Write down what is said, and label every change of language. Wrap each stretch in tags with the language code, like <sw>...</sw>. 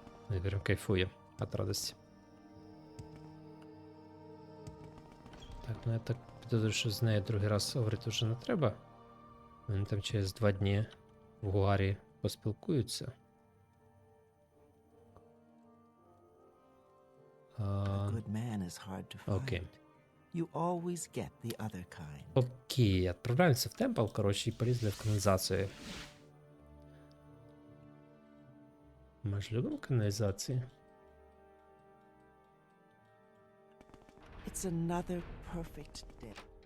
<uk>Я прям кайфую от радості. Так, ну я так підозрюю, що з нею другий раз говорити вже не треба. Вони там через 2 дні в Гуарі поспілкуються.</uk> <en>A good man is hard to find.</en> <uk>Окей.</uk> <en>You always get the other kind.</en> <uk>Окей, відправляємося в темпл, коротше, і полізли в каналізацію. Ми ж любимо каналізації.</uk> <en>It's another perfect day.</en>